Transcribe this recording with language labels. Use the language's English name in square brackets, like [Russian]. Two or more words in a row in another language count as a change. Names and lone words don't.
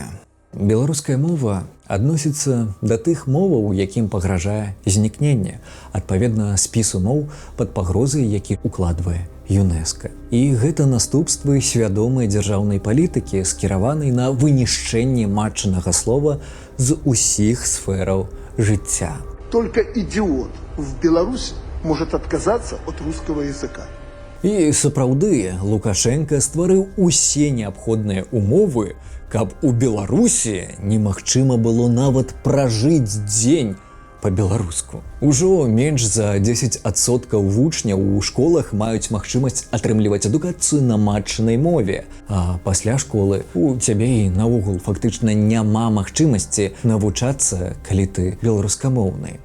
[Belarusian] Беларуская мова адносіцца да тых моваў, якім пагражае знікненне, адпаведна спісу моў пад пагрозай, які укладвае ЮНЕСКО. І гэта наступствы свядомай дзяржаўнай палітыкі, скіраванай на вынішчэнне матчынага слова з усіх сфераў жыцця. [Russian] Только идиот в Беларуси может отказаться от русского языка. [Belarusian] І сапраўды Лукашенко стварыў усе неабходныя умовы, каб у Беларусі немагчыма было нават пражыць дзень па-беларуску. Ужо менш за 10% вучняў у школах маюць магчымасць атрымліваць адукацыю на матчынай мове, а пасля школы у цябе і наогул фактычна няма магчымасці навучацца, калі ты беларускамоўны.